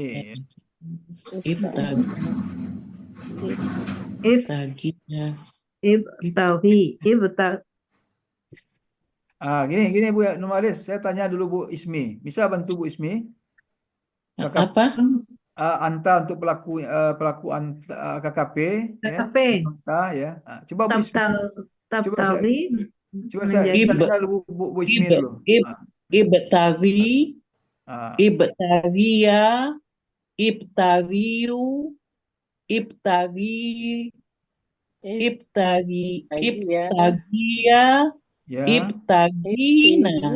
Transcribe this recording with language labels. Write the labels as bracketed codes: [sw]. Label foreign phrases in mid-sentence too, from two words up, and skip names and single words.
[id] Gini Bu ya, nulis. Saya tanya dulu Bu Ismi. Bisa bantu Bu Ismi? KKP. Apa? Anta untuk pelaku KKP, KKP. ya. Anta ya. Nah, coba Bu Ismi. Coba saya tanya dulu Bu Ismi dulu. [ar] ابتغِ ابتغيا ابتغوا ابتغي ابتغيا ابتغينا.